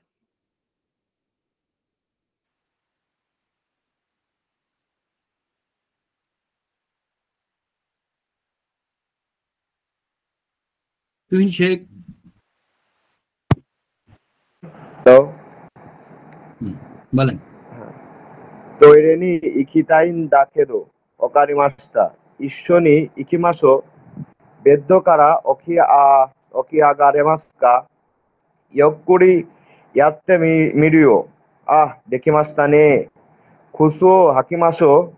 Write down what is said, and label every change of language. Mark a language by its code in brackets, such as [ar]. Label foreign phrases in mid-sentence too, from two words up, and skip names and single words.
[bn] তুহিন শেখ, বলেন। [ja] トイレに行きたいんだけど分かりました. 一緒に行きましょう。ベッドから起き上がれますか? ゆっくりやってみる. できましたね。靴を履きましょう.